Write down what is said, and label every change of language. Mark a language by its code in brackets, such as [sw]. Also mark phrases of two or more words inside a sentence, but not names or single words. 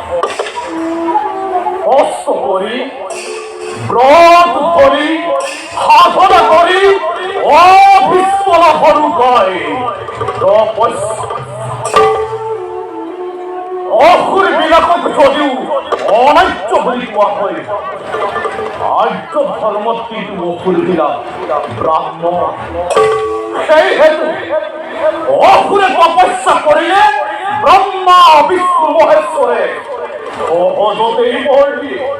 [as] কষ্ট করি ব্রত করি সাধনা করি অবিফল হরু কয় অসুর বিলাকক যদিও অনার্য বুলি কোৱা হয় আৰ্য ধৰ্মত কিন্তু অসুৰ বিলাক ব্ৰাহ্মণ সেই হেতু অসুৰে তপস্যা কৰিলে ব্ৰহ্মা বিষ্ণু মহেশ্বৰে সহজতেই বৰ দিয়ে